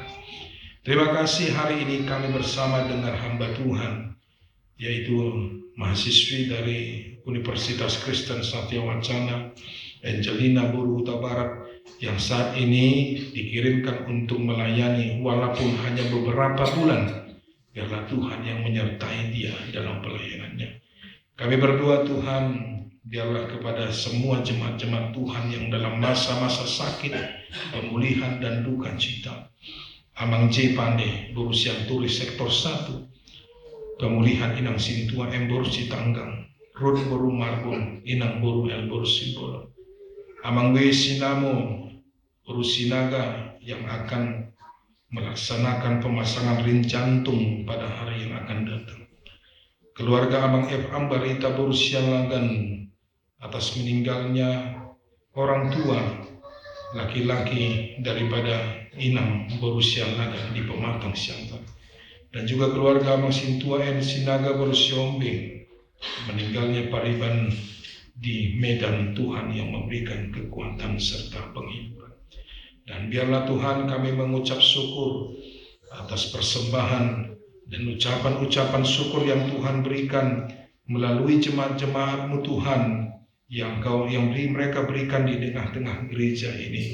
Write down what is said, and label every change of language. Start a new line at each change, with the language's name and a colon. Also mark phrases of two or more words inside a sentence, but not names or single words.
Indonesian: Terima kasih hari ini kami bersama dengan hamba Tuhan, yaitu mahasiswi dari Universitas Kristen Satya Wacana, Angelina Buru Huta Barat, yang saat ini dikirimkan untuk melayani walaupun hanya beberapa bulan. Biarlah Tuhan yang menyertai dia dalam pelayanannya. Kami berdoa Tuhan, biarlah kepada semua jemaat-jemaat Tuhan yang dalam masa-masa sakit, pemulihan dan duka cita. Amang J. Pande, berusia tulis sektor 1, pemulihan Inang Sintua Embor Citanggang, Rod Boru Marbon, Inang Boru El Boru Simbolo. Amang W. Sinamo, Rusinaga yang akan melaksanakan pemasangan ring jantung pada hari yang akan datang. Keluarga Amang F. Ambarita Boru Sianlagan atas meninggalnya orang tua laki-laki daripada Inang Boru Sianlagan di Pematang Siantar. Dan juga keluarga Amang Sintua N. Sinaga Boru Siombe, meninggalnya Pariban di Medan. Tuhan yang memberikan kekuatan serta penghiburan. Dan biarlah Tuhan kami mengucap syukur atas persembahan dan ucapan-ucapan syukur yang Tuhan berikan melalui jemaat-jemaat-Mu Tuhan yang mereka berikan di tengah-tengah gereja ini.